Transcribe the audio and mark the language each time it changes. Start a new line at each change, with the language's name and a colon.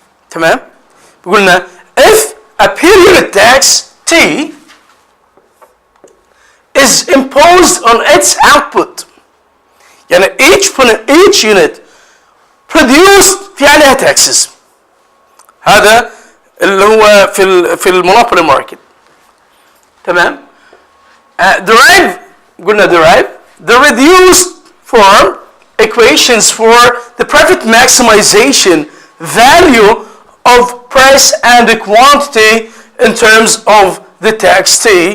Arabic: تمام؟ قلنا
English: if a period tax T is imposed on its output،
Arabic: يعني
English: each unit produced
Arabic: في عليها
English: taxes.
Arabic: هذا اللي هو في المونوبولي ماركت. تمام؟
English: derive
Arabic: قلنا
English: derive the reduced form equations for the profit maximization value of price and the quantity in terms of the tax T.